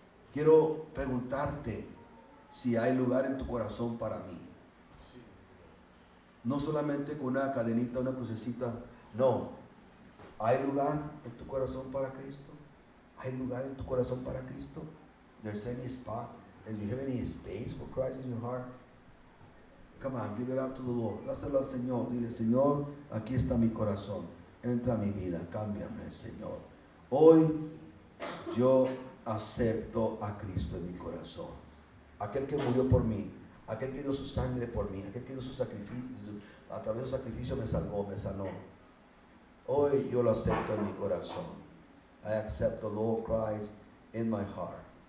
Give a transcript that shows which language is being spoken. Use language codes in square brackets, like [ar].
[es] Quiero preguntarte si hay lugar en tu corazón para mí. No solamente con una cadenita, una crucecita. No. ¿Hay lugar en tu corazón para Cristo? ¿Hay lugar en tu corazón para Cristo? [en] There's any spot? And you have any space for Christ in your heart? Come on, give it up to the Lord. [es] Dáselo al Señor. Dile: Señor, aquí está mi corazón. Entra a mi vida. Cámbiame, Señor. Hoy yo acepto a Cristo en mi corazón. Aquel que murió por mí. Aquel que dio su sangre por mí. Aquel que dio su sacrificio. A través de su sacrificio me salvó, me sanó. Hoy yo lo acepto en mi corazón. [en] I accept the Lord Christ in my heart.